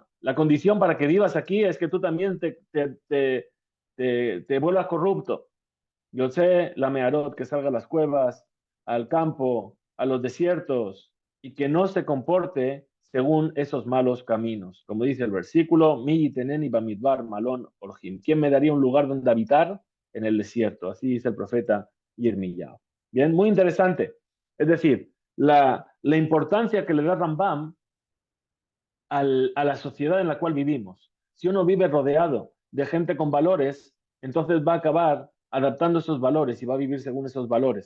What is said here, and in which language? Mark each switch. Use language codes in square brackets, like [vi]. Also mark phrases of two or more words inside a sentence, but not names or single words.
[es] La condición para que vivas aquí es que tú también te vuelvas corrupto. Yo sé la Mearot, que salga a las cuevas, al campo, a los desiertos, y que no se comporte según esos malos caminos. Como dice el versículo, [he] מי יתנני במדבר מלון אורחים. [es] ¿Quién me daría un lugar donde habitar? En el desierto. Así dice el profeta Yirmiyahu. Bien, muy interesante. Es decir, la importancia que le da Rambam a la sociedad en la cual vivimos. Si uno vive rodeado de gente con valores, entonces va a acabar adaptando esos valores y va a vivir según esos valores.